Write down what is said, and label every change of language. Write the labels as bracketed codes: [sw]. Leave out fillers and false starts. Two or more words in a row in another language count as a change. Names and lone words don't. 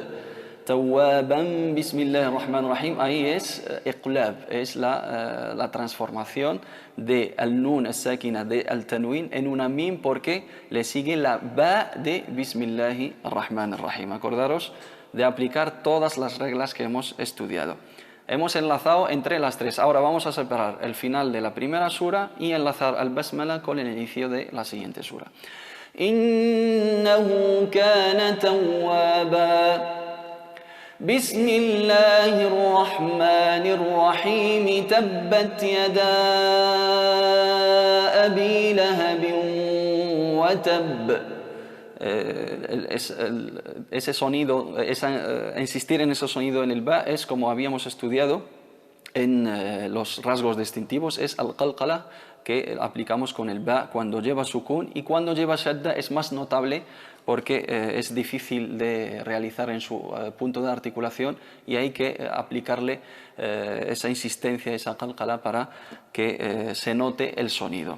[ar] توابا، بسم الله الرحمن الرحيم. [es] Ahí es iqlab, es la transformación de [ar] النون الساكنة [es] de al-tanwin en una mim, porque le sigue la ba de [ar] بسم الله الرحمن الرحيم. [es] Acordaros de aplicar todas las reglas que hemos estudiado. Hemos enlazado entre las 3. Ahora vamos a separar el final de la primera sura y enlazar al basmala con el inicio de la siguiente sura. [ar] إنه كان توابا. بسم الله الرحمن الرحيم. تبت يدا أبي لهب وتب. [es] Ese sonido, insistir en ese sonido en el ba es, como habíamos estudiado en los rasgos distintivos, es al-qalqala, que aplicamos con el ba cuando lleva sukun, y cuando lleva shadda es más notable porque es difícil de realizar en su punto de articulación y hay que aplicarle esa insistencia, esa qalqala, para que se note el sonido.